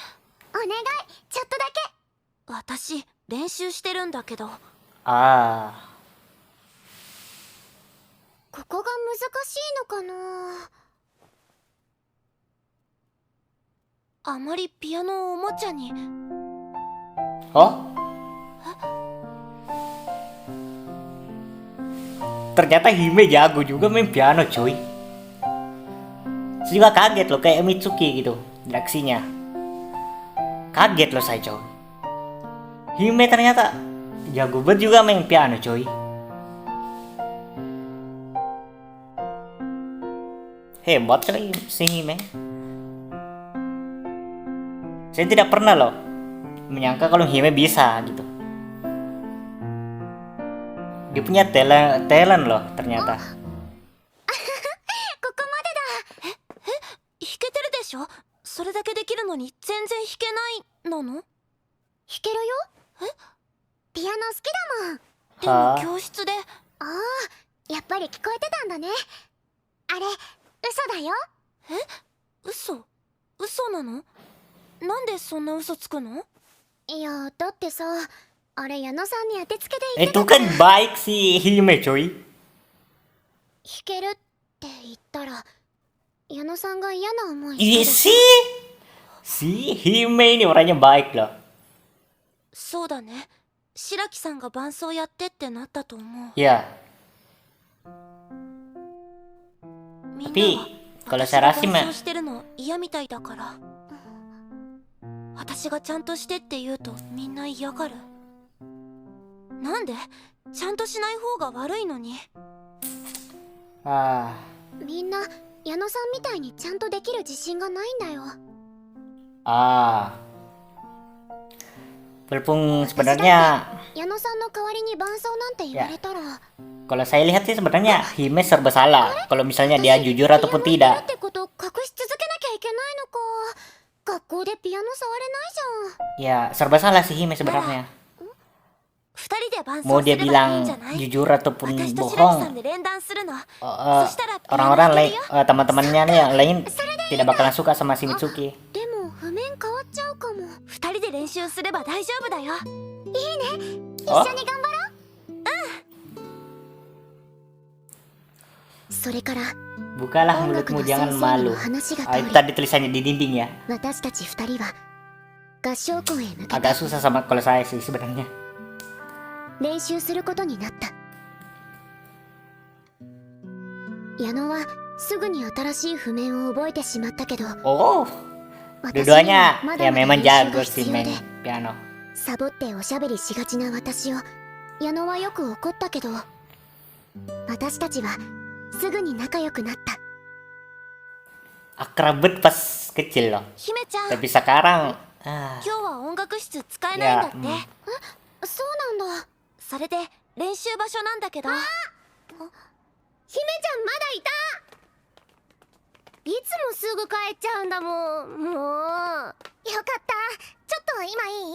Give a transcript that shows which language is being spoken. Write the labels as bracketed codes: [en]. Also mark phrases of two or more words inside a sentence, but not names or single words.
[ja] お願い、ちょっとだけ。私練習してるんだけど。 Ah, ここが難しいのかな。あまりピアノをおもちゃに。 oh? [id] Ternyata Hime jago juga main piano cuy. Saya juga kaget loh, kayak Mitsuki gitu reaksinya. Kaget loh saya coy. Hime ternyata jago banget juga main piano coy. Hebat kali si Hime. Saya tidak pernah loh menyangka kalau Hime bisa gitu. Dia punya talent loh ternyata. [ja] ここまでだ。弾けてるでしょ。それだけできるのに全然弾けないなの？弾けるよ。ピアノ好きだもん。でも教室で。ああ、やっぱり聞こえてたんだね。あれ、嘘だよ。嘘なの？なんでそんな嘘つくの？いや、だってさ、あれ矢野さんに当てつけで言って [id] Itu [ja] た。 [id] kan baik si Hime coy. [ja] 弾けるって言ったら、矢野さんが嫌な思い [id] Iya [ja] してる。 [id] si Hime ini orangnya baik loh. [ja] そうだね。白木さんが伴奏やってってなったと思う。 [id] Ya, [ja] みんな [id] tapi [ja] は [id] kalau [ja] 私 [id] saya [ja] が [id] rasa [ja] 伴 [id] mah [ja] 奏してるの嫌みたいだから。私がちゃんとしてって言うとみんな嫌がる。なんで？ちゃんとしない方が悪いのに。 ah みんな矢野さんみたいにちゃんとできる自信がないんだよ。 [id] ah walaupun sebenarnya [ja] 矢野さんの代わりに伴奏なんて言われたら、 [id] kalau saya lihat sih sebenarnya Hime serba salah kalau misalnya dia jujur [ja] ピアノ [id] ataupun [ja] 弾ける [id] tidak. [ja] ってこと隠し続けなきゃいけないのか。学校でピアノ触れないじゃん。 [id] Ya serba salah sih Hime sebenarnya. [ja] 二人で伴 [id] Mau [ja] 奏す [id] dia [ja] ればいいん [id] bilang [ja] じゃない？ [id] jujur ataupun [ja] 私と白木さん [id] bohong, [ja] で連弾するの。 eh, そしたらピアノ [id] orang-orang [ja] 弾け [id] lain, [ja] るよ。 [id] teman-temannya nih yang lain tidak bakalan suka sama si Mitsuki. [ja] でも譜面変わっちゃうかも。二人で練習すれば大丈夫だよ。一緒に頑張ろう。 それから [id] Bukalah mulutmu, jangan malu. Itu tadi tulisannya di dinding ya. [ja] 私たち二人は合唱コンへ向けて [id] Agak susah sama kalau saya sih sebenarnya. [ja] 練習することになった。矢野はすぐに新しい譜面を覚えてしまったけど、 Oh, 私には [id] dua-duanya [ja] まだ [id] ya [ja] まだ [id] memang [ja] 練習が [id] jago [ja] 必 [id] sih [ja] 要 [id] main [ja] で、 [id] piano. [ja] サボっておしゃべりしがちな私を矢野はよく怒ったけど、私たちはすぐに仲良くなった。 [id] Akrab banget pas kecil loh. [ja] 姫ちゃん、 [id] Tapi sekarang [ja] 今日は音楽室使えないんだって。そうなんだ。それで練習場所なんだけど。姫ちゃんまだいた。いつもすぐ帰っちゃうんだもん。もうよかった。ちょっと今いい？